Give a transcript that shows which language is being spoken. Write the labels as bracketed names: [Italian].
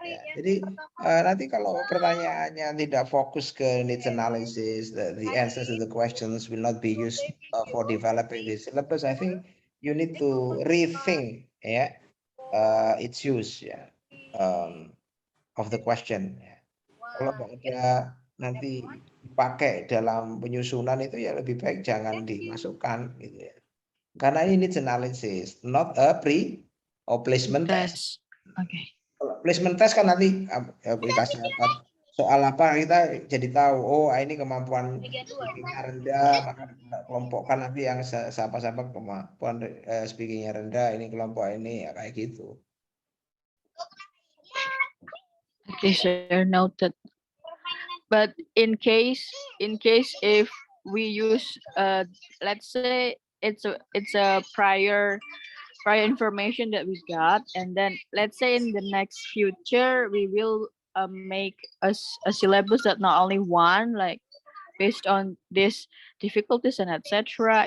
[Indonesian] Ya. Jadi nanti kalau pertanyaannya tidak fokus ke [English] needs analysis, the answers to the questions will not be used for developing the syllabus. I think you need to rethink, ya, its use, ya, of the question. [Indonesian] Ya. Kalau ada nanti dipakai dalam penyusunan itu ya lebih baik jangan dimasukkan, gitu ya. Karena ini [English] needs analysis, not a pre or placement test. Okay. [Indonesian] Kalau placement test kan nanti dikasih apa soal apa kita jadi tahu, oh ini kemampuan speakingnya rendah, maka kelompokkan nanti yang siapa-siapa kemampuan speakingnya rendah, ini kelompok ini, ya kayak gitu. [English] Okay, sir, noted. But in case if we use let's say it's a prior information that we got, and then let's say in the next future we will make a syllabus that not only one, like based on these difficulties and etc.